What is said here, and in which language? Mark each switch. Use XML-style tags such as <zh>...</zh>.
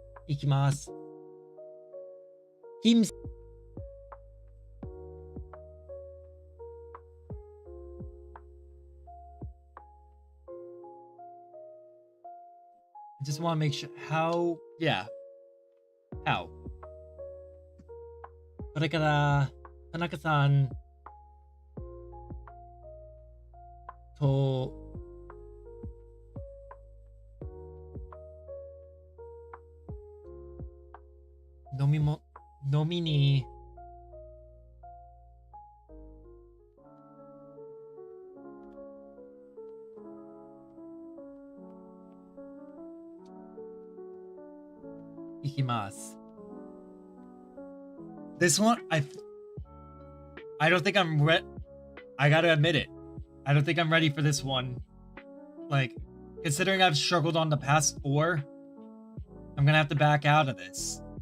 <ja>Ikimasu. Kim.</ja> <en>I just want to make sure how. Yeah. How?</en> <ja>これから田中さんと飲みに行きます。</ja> <en>This one, I don't think I'm ready. I gotta admit it. I don't think I'm ready for this one. Like, considering I've struggled on the past 4, I'm gonna have to back out of this.</en>